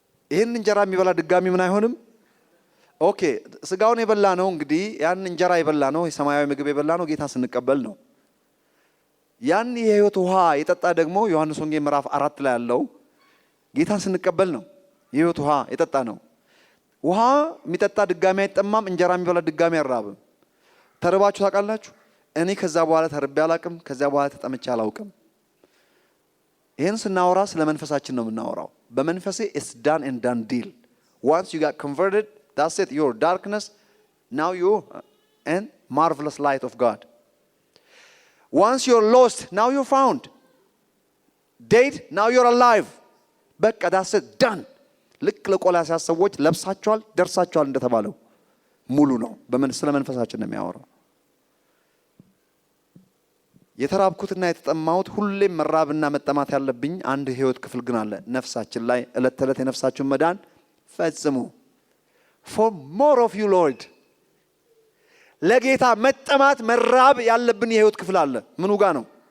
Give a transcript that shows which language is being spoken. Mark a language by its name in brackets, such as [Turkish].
[Amharic] ይህን እንጀራ የሚበላ ድጋሚ ምን አይሆንም። ኦኬ ስጋውን የበላ ነው እንግዲህ ያን እንጀራ የበላ ነው የሰማያዊ ምግብ የበላ ነው ጌታ ስንቀበል ነው። ያን የህይወት ውሃ የጠጣ ደግሞ ዮሐንስ ወንጌል ምዕራፍ 4 ላይ ያለው ጌታን ስንቀበል ነው የህይወት ውሃ የጠጣ ነው። ውሃ የሚጠጣ ድጋሚ አይጠማም። እንጀራ የሚበላ ድጋሚ አይራብም። ተርባችሁ ታውቃላችሁ? እኔ ከዛ በኋላ ተርቤ አላውቅም። ከዛ በኋላ ተጠምቼ አላውቅም። ይሄን ስናወራ ስለ መንፈሳችን ነው የምናወራው። በመንፈሴ [English] it's done and done deal. Once you got converted, that's it. Your darkness, now you in marvelous light of God. Once you're lost, now you're found. Dead, now you're alive. [Amharic] በቃ [English] that's it, done. [Amharic] ልክ ለቆላስይስ ሰዎች ለብሳቸዋል ደርሳቸዋል እንደተባለው ሙሉ ነው። ስለ መንፈሳችን ነው የሚያወራው። የተራብኩትና የተጠማሁት ሁሌም መራብና መጠማት ያለብኝ አንድ ህይወት ክፍል ግን አለ ነፍሳችን ላይ። እለት ተለት የነፍሳችሁን መዳን ፈጽሙ። [English] for more of you Lord። [Amharic] ለጌታ መጠማት መራብ ያለብን የህይወት ክፍል አለ። ምኑ ጋር ነው?